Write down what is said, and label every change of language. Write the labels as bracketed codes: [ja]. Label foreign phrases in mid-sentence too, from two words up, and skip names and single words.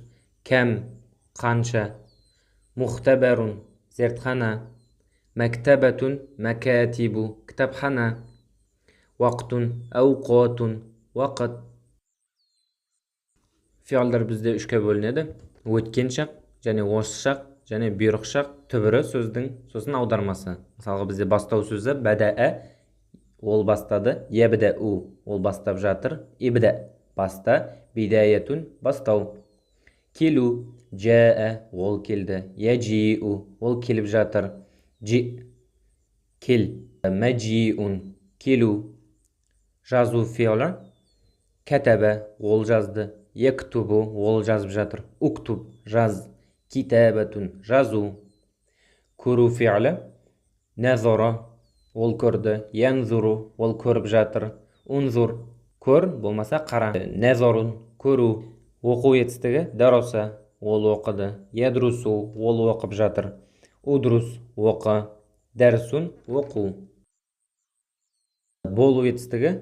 [ar] كم، قنشة. مختبر، زرتخانة. مكتبة، مكاتب، كتابخانة. وقت، أوقات، وقت. [kk] Fi'allar bizde 3'e bölünedi. Өткен шақ, және осы шақ, және бұйрық шақ түбірі сөздің сосын аудармасы. Мысалға бізде бастау сөзі бәдәә, ол бастады. Ябдәу, ол бастап жатыр. Ибдә, баста. Бидаятун, бастау. Келу, жаа, ол келді. Яджиу, ол келіп жатыр. Джи, кел. Мәджиун, келу. Жазу фи'алы. Кәтәбә, ол жазды. Яктубу, ол жазып жатыр. Уктуб, жаз. Китабатун, жазу. Көру фи'алы. Назара, ол көрді. Янзуру, ол көріп жатыр. Унзур, көр, болмаса қара. Назарун, көру. Оқу етістігі. Дароса, ол оқыды. Ядрусу, ол оқып жатыр. Удрус, оқы. Дәрсун, оқу. Болу етістігі.